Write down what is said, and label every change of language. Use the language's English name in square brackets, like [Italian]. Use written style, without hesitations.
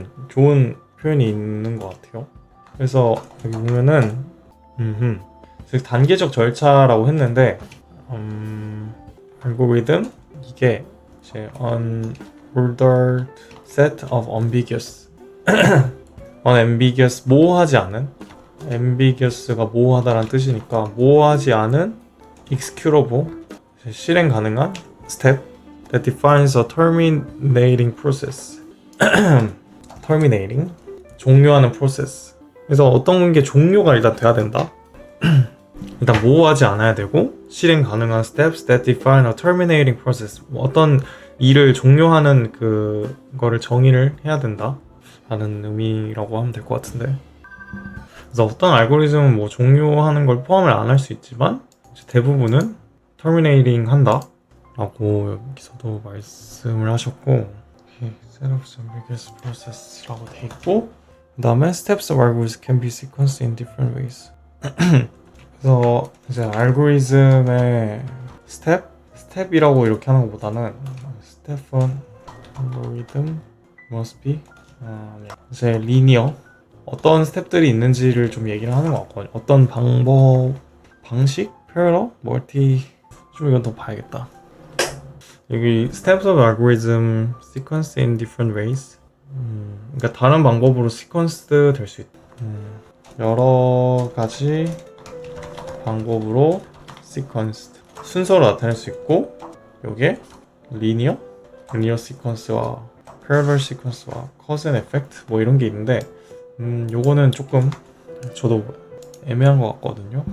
[Korean] 좋은 표현이 있는 것 같아요. 그래서 여기 보면은 즉 단계적 절차라고 했는데, 알고리즘 이게 이제 [English] unordered set of unambiguous [Korean] 모호하지 않은, ambiguous가 모호하다라는 뜻이니까 모호하지 않은 [English] executable [Korean] 실행 가능한 [English] step that defines a terminating process. terminating [Korean] 종료하는 [English] process. [Korean] 그래서 어떤 게 종료가 일단 돼야 된다. 일단 모호하지 않아야 되고, 실행 가능한 [English] steps that define a terminating process. [Korean] 어떤 일을 종료하는 그거를 정의를 해야 된다 라는 의미라고 하면 될 것 같은데, 그래서 어떤 알고리즘은 뭐 종료하는 걸 포함을 안 할 수 있지만 대부분은 terminating 한다 라고 여기서도 말씀을 하셨고, [English] set of ambiguous process [Korean] 라고 돼 있고, 그 다음에 [English] steps of algorithms can be sequenced in different ways. [Korean] 그래서 이제 알고리즘의 스텝이라고 이렇게 하는 것보다는 [English] step on algorithm must be [Korean] 이제 linear, 어떤 스텝들이 있는지를 좀 얘기를 하는 것 같거든요. 어떤 방식, parallel, multi, 좀 이건 더 봐야겠다. 여기 [English] steps of algorithm sequenced in different ways. [Korean] 그러니까 다른 방법으로 sequenced 될 수 있다. 여러 가지 방법으로 sequenced 순서로 나타낼 수 있고, 요게 linear sequence와 parallel sequence와 cause and effect 뭐 이런 게 있는데, 요거는 조금 저도 애매한 것 같거든요.